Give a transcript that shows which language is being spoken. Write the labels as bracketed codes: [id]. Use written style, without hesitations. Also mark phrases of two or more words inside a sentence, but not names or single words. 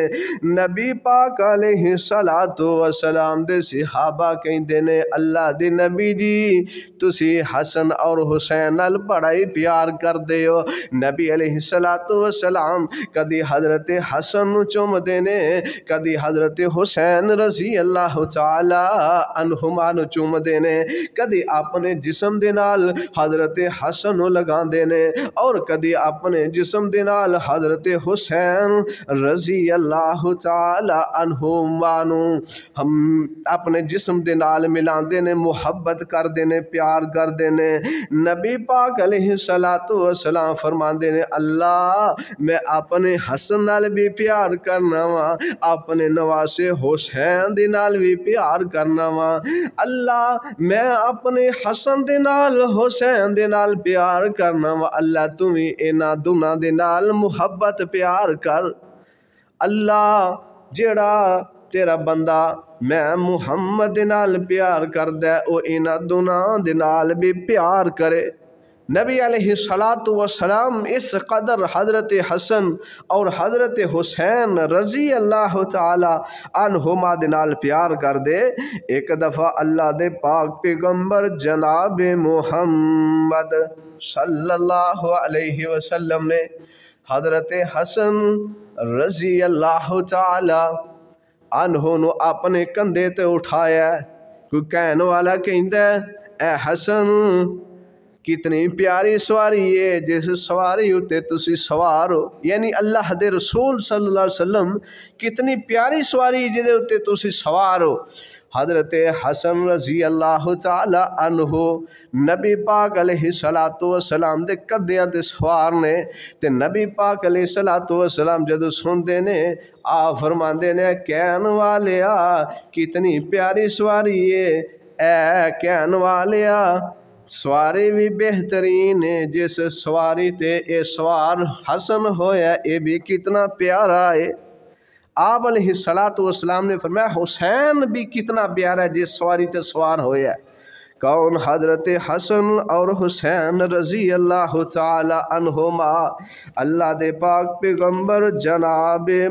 [pa] نبی پاک علیہ الصلوٰۃ والسلام دے صحابہ کہندے نے اللہ دے نبی جی تسی حسن اور حسین نال بڑا ہی پیار کردے ہو. نبی علیہ الصلوٰۃ والسلام کدی حضرت حسن نوں چمدے نے، کدی حضرت حسین رضی اللہ تعالیٰ عنہما نوں چمدے نے، کدی اپنے جسم دے نال حضرت حسن نوں لگاندے نے اور کدی اپنے جسم دے نال حضرت حسین رضی اللہ تعالیٰ عنہما نوں ہم اپنے جسم دے نال ملاندے نے، محبت کردے نے، پیار کردے نے. نبی پاک علیہ الصلوٰۃ والسلام فرماندے نے اللہ میں اپنے حسن نال بھی پیار کرنا وا، اپنے نواسے حسین دے نال بھی پیار کرنا وا. اللہ میں اپنے حسن دے نال حسین دے نال پیار کرنا وا. اللہ تو بھی انہاں دوناں دے نال محبت پیار کر. اللہ جیڑا تیرا بندہ میں محمد دے نال پیار کردا ہے او انہاں دوناں دے نال بھی پیار کرے. نبی علیہ السلام اس قدر حضرت حسن اور حضرت حسین رضی اللہ تعالی عنہما دے نال پیار کر دے. ایک دفعہ اللہ دے پاک پیغمبر جناب محمد صلی اللہ علیہ وسلم نے حضرت حسن رضی اللہ تعالی عنہ نو اپنے کندھے تے اٹھایا. کوئی کہنے والا کہندا ہے اے حسن کتنی پیاری سواری ہے جس سواری اتے تسی سوار ہو، یعنی اللہ دے رسول صلی اللہ علیہ وسلم کتنی پیاری سواری جدے اتے تسی سوار ہو. حضرت حسن رضی اللہ تعالی عنہ نبی پاک علیہ السلام دے کدیاں تے سوار نے تے نبی پاک علیہ السلام جدو سندے نے فرماندے نے کہن والیا کتنی پیاری سواری ہے، اے کہن والیا سواری بھی بہترین ہے، جس سواری تے اے سوار حسن ہویا اے بھی کتنا پیارا ہے. آپ علیہ السلام نے فرمایا حسین بھی کتنا پیارا ہے جس سواری تے سوار ہویا ہے. کون؟ حضرت حسن اور حسین رضی اللہ تعالی عنہما اللہ دے پاک پیغمبر جناب